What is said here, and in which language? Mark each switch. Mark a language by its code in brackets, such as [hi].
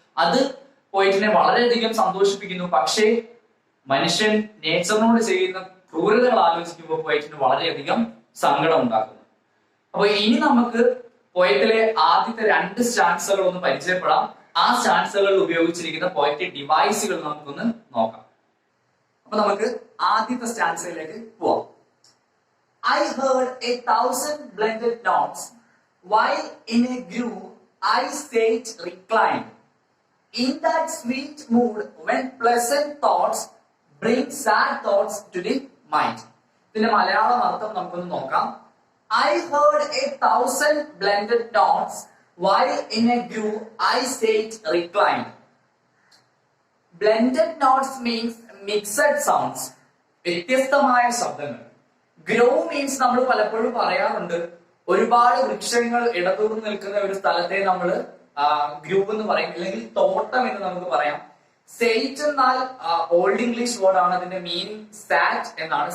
[ml] അത് പോയിറ്റിനെ വളരെയധികം സന്തോഷിപ്പിക്കുന്നു. പക്ഷേ മനുഷ്യൻ നേച്ചറിനോട് ചെയ്യുന്ന ക്രൂരതകൾ ആലോചിക്കുമ്പോൾ പോയിറ്റിന് വളരെയധികം സങ്കടം ഉണ്ടാക്കുന്നു. അപ്പൊ ഇനി നമുക്ക് പോയറ്റിലെ ആദ്യത്തെ 2 സ്റ്റാൻസുകൾ ഒന്ന് പരിചയപ്പെടാം. ആ സ്റ്റാൻസുകളിൽ ഉപയോഗിച്ചിരിക്കുന്ന പോയറ്റിക് ഡിവൈസുകൾ നമുക്കൊന്ന് നോക്കാം. അപ്പൊ നമുക്ക് ആദ്യത്തെ സ്റ്റാൻസയിലേക്ക് പോവാം. [en] I heard 1,000 blended notes while in a groove I sate reclined. In that sweet mood when pleasant thoughts bring sad thoughts to the mind. [ml] ഇതിന്റെ മലയാളം അർത്ഥം നമുക്കൊന്ന് നോക്കാം. [en] I heard 1,000 blended notes while in a groove I sate reclined. Blended notes means mixed sounds. [ml] വ്യത്യസ്തമായ ശബ്ദങ്ങൾ. Grow means നമ്മൾ പലപ്പോഴും പറയാറുണ്ട്, ഒരുപാട് വൃക്ഷങ്ങൾ ഇടതൂർന്ന് നിൽക്കുന്ന ഒരു സ്ഥലത്തെ നമ്മൾ ഗ്രൂവ് എന്ന് പറയും, അല്ലെങ്കിൽ തോട്ടം എന്ന് നമുക്ക് പറയാം. സെയ്റ്റ് എന്നാൽ ഓൾഡ് ഇംഗ്ലീഷ് വേർഡ് ആണ്. അതിന്റെ മീനിങ് സാറ്റ് എന്നാണ്.